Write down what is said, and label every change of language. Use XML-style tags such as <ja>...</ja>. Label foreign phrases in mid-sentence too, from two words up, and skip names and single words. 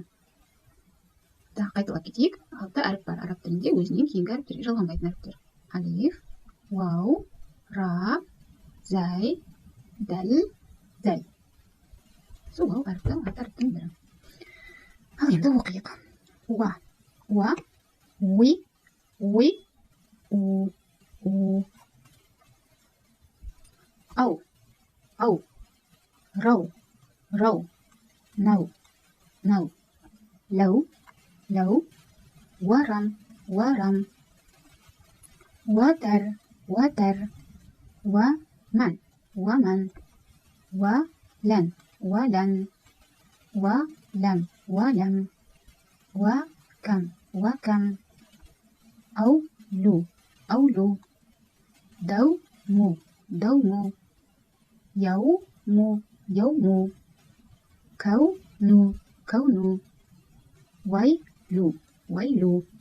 <kk>Қайталап кетейік. 6 әріп бар араб тілінде өзінен кейінгі әріптерге жалғанбайтын әріптер. Алиф, вау, ра, зай, дәл, зәл. Сол вау әріпі 6 әріптің бірі. Ал енді оқиық. Уа, уа, уй, уй, у, у. Ау, ау, рау, рау, нау, нау, лау, лау, варам, варам, ватар, ватар, ваман, ваман, валан, валан, валам, валам, вакам, вакам, аулу, аулу, дауму, дауму, яуму, яуму, кауну, кауну, вайлу, вайлу,</kk>